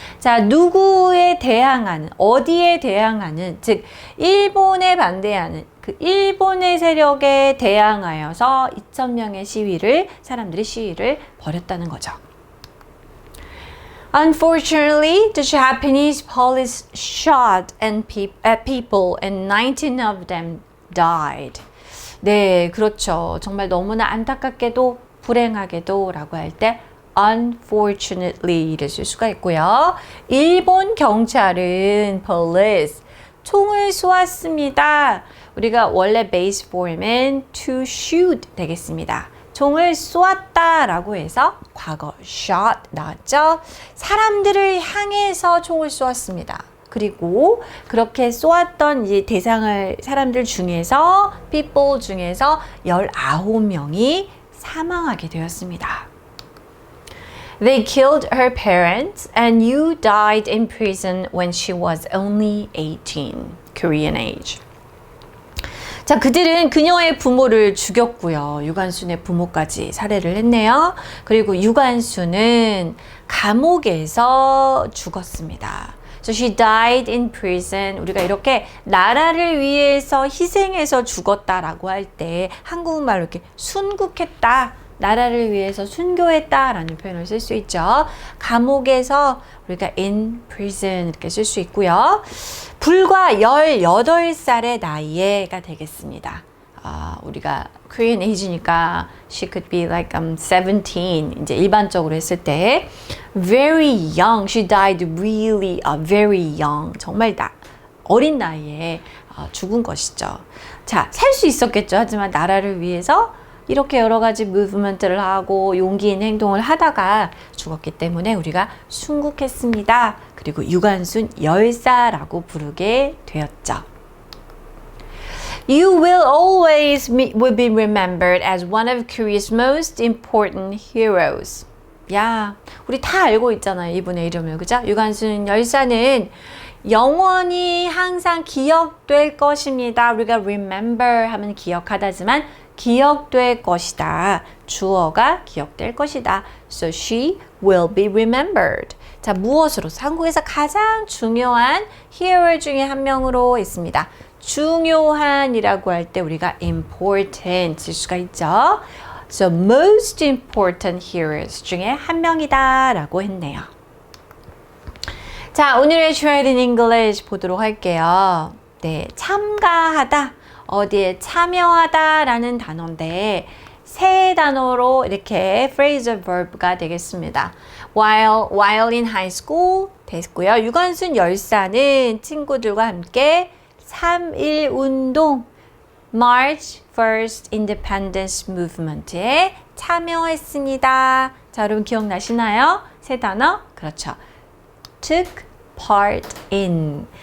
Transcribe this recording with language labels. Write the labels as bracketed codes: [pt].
[ko] 자, 누구에 대항하는, 어디에 대항하는, 즉 일본에 반대하는 그 일본의 세력에 대항하여서 2,000명의 사람들이 시위를 벌였다는 거죠. [en] Unfortunately, the Japanese police shot at people and 19 of them died. [ko] 네, 그렇죠. 정말 너무나 안타깝게도 불행하게도 라고 할 때 unfortunately를 쓸 수가 있고요. 일본 경찰은 police, 총을 쏘았습니다. 우리가 원래 base form은 to shoot 되겠습니다. 총을 쏘았다 라고 해서 과거 shot 나왔죠. 사람들을 향해서 총을 쏘았습니다. 그리고 그렇게 쏘았던 이 사람들 중에서 people 중에서 19명이 사망하게 되었습니다. [en] They killed her parents and you died in prison when she was only 18, Korean age. [ko] 자, 그들은 그녀의 부모를 죽였고요. 유관순의 부모까지 살해를 했네요. 그리고 유관순은 감옥에서 죽었습니다. [en] So she died in prison. [ko] 우리가 이렇게 나라를 위해서 희생해서 죽었다라고 할 때 한국말로 이렇게 순국했다. 나라를 위해서 순교했다라는 표현을 쓸 수 있죠. 감옥에서 우리가 in prison 이렇게 쓸 수 있고요. 불과 18살의 나이에가 되겠습니다. 우리가 Korean age니까 [en] she could be like 17 [ko] 이제 일반적으로 했을 때 [en] very young. She died really very young. [ko] 정말 어린 나이에 죽은 것이죠. 자, 살 수 있었겠죠. 하지만 나라를 위해서 이렇게 여러 가지 무브먼트를 하고 용기 있는 행동을 하다가 죽었기 때문에 우리가 순국했습니다. 그리고 유관순 열사라고 부르게 되었죠. [en] You will always be remembered as one of Korea's most important heroes. [ko] 야, 우리 다 알고 있잖아요. 이분의 이름을. 그죠? 유관순 열사는 영원히 항상 기억될 것입니다. 우리가 remember 하면 기억하다지만 기억될 것이다. 주어가 기억될 것이다. [en] So she will be remembered. [ko] 자, 무엇으로? 한국에서 가장 중요한 hero 중에 한 명으로 있습니다. 중요한이라고 할 때 우리가 important 쓸 수가 있죠. [en] So most important heroes [ko] 중에 한 명이다 라고 했네요. 자, 오늘의 Try It in English 보도록 할게요. 네, 참가하다. 어디에 참여하다 라는 단어인데 세 단어로 이렇게 phrasal verb가 되겠습니다. [en] While in high school [ko] 됐고요. 유관순 열사는 친구들과 함께 3.1 운동 March First Independence Movement에 참여했습니다. 자, 여러분 기억나시나요? 세 단어? 그렇죠. [en] Took part in.